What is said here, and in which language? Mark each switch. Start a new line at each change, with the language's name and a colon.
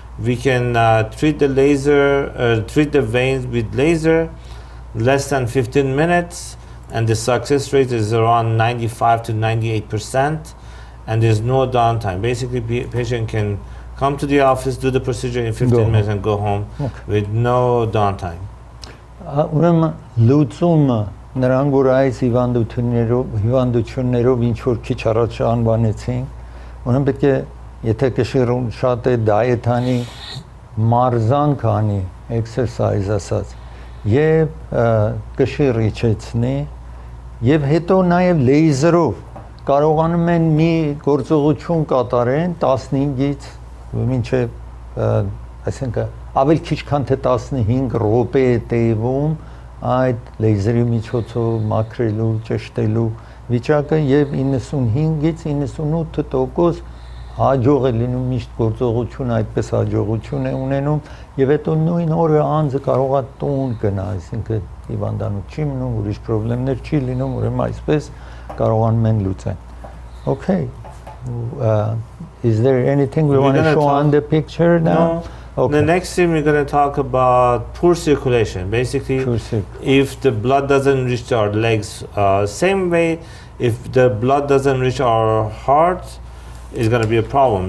English: We can treat the veins with laser less than 15 minutes, and the success rate is around 95 to 98%, and there's no downtime. Basically, patient can come to the office, do the procedure in 15 minutes, and go home with no downtime.
Armenian: Ուրեմն լուծումը նրանք որ այս հիվանդություններով ինչ որ քիչ առաջ անվանեցին, ուրեմն պետք է եթե կշիռում շատ է դայեթանի մարզանք անի, exercise ասած, եւ կշիռ իջեցնի, եւ հետո նաեւ լեյզերով կարողանում են մի գործողություն կատարեն 15-ից մինչեւ այսինքն ավելի քիչ քան թե 15 րոպե է տևում այդ լեյզերի միջոցով մաքրելու, ճշտելու վիճակը եւ 95-ից 98% հաջող է լինում միշտ գործողություն, այդպես հաջողություն է ունենում եւ հետո նույն օրը անձը կարող է տուն գնա, այսինքն հիվանդանոց չի մնում, ուրիշ խնդիրներ չի լինում, ուրեմն այսպես կարողանում են լուծեն.
English: Okay. Is there anything we want to show on the picture now? No. Okay. The next thing we're going to talk about poor circulation. Basically, if the blood doesn't reach our legs, same way, if the blood doesn't reach our heart, it's going to be a problem.